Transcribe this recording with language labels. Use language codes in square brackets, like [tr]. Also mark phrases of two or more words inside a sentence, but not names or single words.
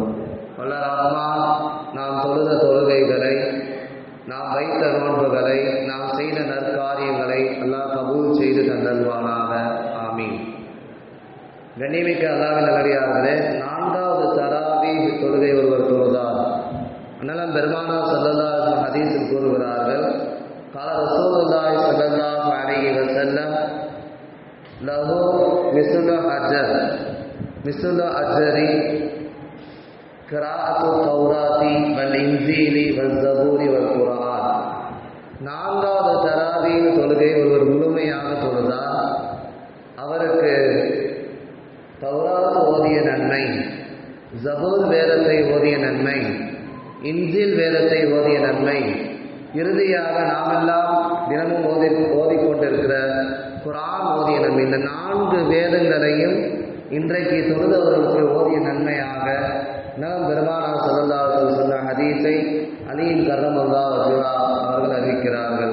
[ta] வல்ல ரஹ்மான் நாம் தொழுத தொழுகைகளை, நாம் வைத்த நோன்புகளை, நாம் செய்த நற்காரியங்களை அல்லாஹ் கபூல் செய்து தந்தல்வானாக. ஆமீன். கண்ணியமிக்க அல்லாஹ்வின் நல்லடியார்களே, 4வது தராவீஹ் தொழுகை ஒருவர் தொழுதார். அண்ணலம் பெருமானார் [ar] صلى الله عليه وسلم [ta] ஹதீஸில் கூறுகிறார்கள், [ar] قال رسول الله صلى الله عليه وسلم له مثل أجر قراءة التوراة والإنجيل والزبور والقرآن. [ta] 4வது தராவீஹ் தொழுகை ஒருவர் முழுமையாக தொழுதார். அவருக்கு தௌராத் ஓதிய நன்மை, ஜபூர் வேதத்தை ஓதிய நன்மை, இன்ஜில் வேதத்தை ஓதிய நன்மை, இறுதியாக நாமெல்லாம் தினமும் ஓதிக்கொண்டிருக்கிற குர்ஆன் ஓதிய நன்மை, இந்த 4 வேதங்களையும் இன்றைக்கு தொழுதவர்களுக்கு ஓதிய நன்மையாக நம் பெருமானார் [ar] صلى الله عليه وسلم [ta] சொன்ன ஹதீஸை அலியின் [ar] كرم الله وجهه [ta] அவர்கள் அறிவிக்கிறார்கள்.